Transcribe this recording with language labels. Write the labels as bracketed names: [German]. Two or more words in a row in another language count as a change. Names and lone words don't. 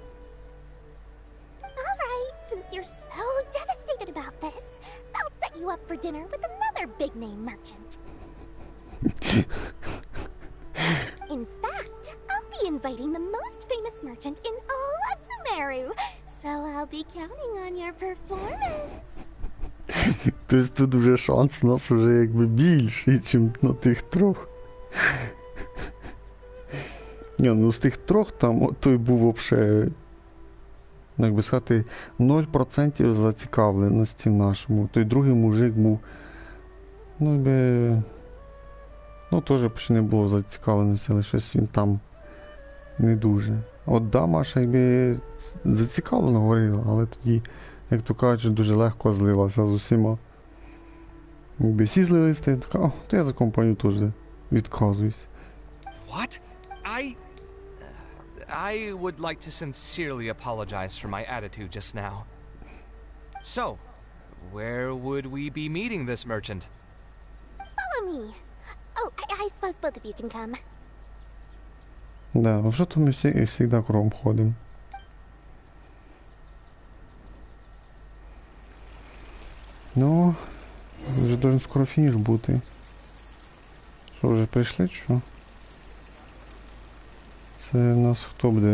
[English] Alright, since you're so devastated about this, I'll set you up for dinner with another big-name merchant. In fact, I'll be inviting the most famous merchant in all of Sumeru, so I'll be counting on your performance. [Ukrainian] Тобто тут вже шанс у нас вже якби більший, ніж на тих трьох. Ні, ну з тих трьох там той був взагалі, як би сказати, 0% зацікавленості в нашому. Той другий мужик був, ну якби, ну теж почти не було зацікавленості, але щось він там не дуже. От да, Маша якби зацікавлено говорила, але тоді, як то кажуть, дуже легко злилася з усіма. Якби всі злилися, я така, то я за компанію теж відказуюсь. [English] What? I would like to sincerely apologize for my attitude just now. So, where would we be meeting this merchant? Follow me. Oh, I suppose both of you can come. [Ukrainian] Да, взагалі-то ми всі кругом ходимо. Ну, вже должен скоро фініш бути. Що, вже прийшли, чи що? Це у нас хто буде?